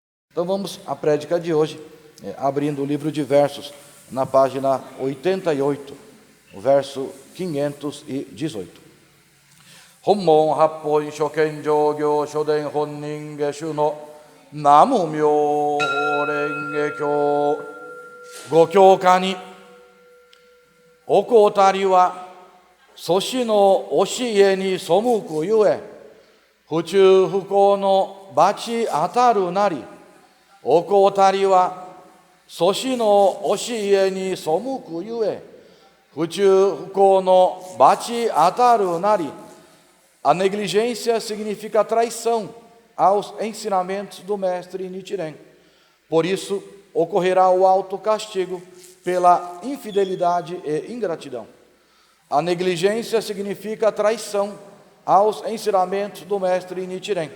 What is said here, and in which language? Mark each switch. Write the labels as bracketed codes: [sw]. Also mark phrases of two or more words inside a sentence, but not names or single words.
[pt] Então vamos à prédica de hoje, abrindo o livro de versos, na página 88, o verso 518. [ja] 本門八品上行所伝本因下種の南無妙法蓮華経御教歌に怠りは祖師の教えに背くゆえ不忠不孝の罰当たるなり怠りは祖師の教えに背くゆえ不忠不孝の罰当たるなり. [pt] A negligência significa traição aos ensinamentos do mestre Nichiren. Por isso, ocorrerá o alto castigo pela infidelidade e ingratidão. A negligência significa traição aos ensinamentos do mestre Nichiren.